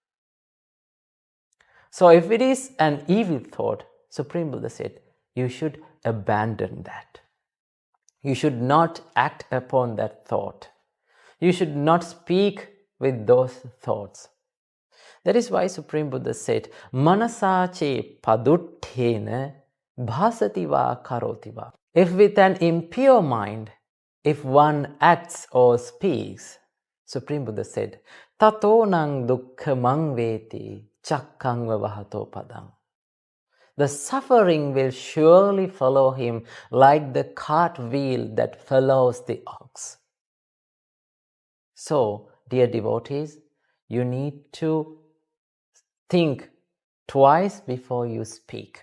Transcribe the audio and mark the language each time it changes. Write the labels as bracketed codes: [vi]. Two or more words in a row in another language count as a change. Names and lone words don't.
[en] So if it is an evil thought, Supreme Buddha said, you should abandon that. You should not act upon that thought. You should not speak with those thoughts. That is why Supreme Buddha said, [pi] Manasache paduttena bhasati va karoti va. [en] If with an impure mind, if one acts or speaks, Supreme Buddha said, [pi] Tato nang dukkhamang veti chakkang vahato padang. [en] The suffering will surely follow him like the cart wheel that follows the ox. So, dear devotees, you need to think twice before you speak.